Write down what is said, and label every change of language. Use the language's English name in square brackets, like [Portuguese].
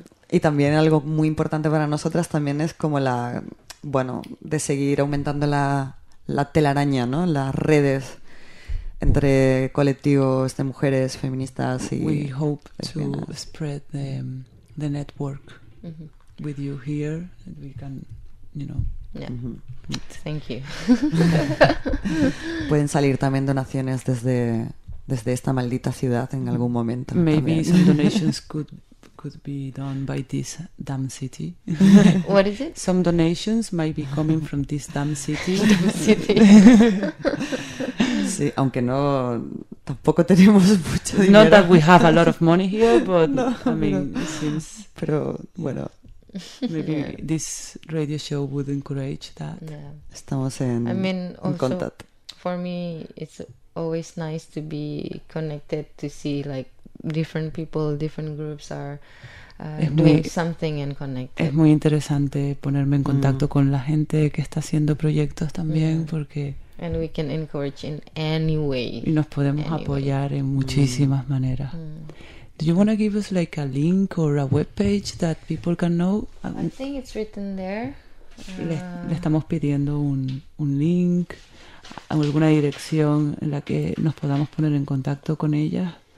[Spanish] y también algo muy importante para nosotras también es como la, bueno, de seguir aumentando la telaraña, ¿no? Las redes entre colectivos de mujeres feministas y [English] we hope to spread the network with you here. We can, you know. Yeah. Thank you. [Spanish] Pueden salir también donaciones desde esta maldita ciudad en algún momento. [English] Maybe [Spanish] también. [English] Some donations could be done by this damn city. What is it? Some donations might be coming from this damn city. [Spanish] Sí, aunque no tampoco tenemos mucho dinero. [English] Not that we have a lot of money here, but no, I mean, no. It seems. [Spanish] Pero bueno, [English] maybe this radio show would encourage that. Yeah. [Spanish] Estamos en. [English] I mean, also, in contact. For me, it's always nice to be connected to see like. Different people, different groups are doing something and connected. [Spanish] Es muy interesante ponerme en contacto con la gente que está haciendo proyectos también porque [English] and we can encourage in any way. [Spanish] Y nos podemos apoyar en muchísimas maneras. [English] Do you want to give us like a link or a webpage that people can know? I think it's written there. [Spanish] Le estamos pidiendo un link, alguna dirección en la que nos podamos poner en contacto con ellas.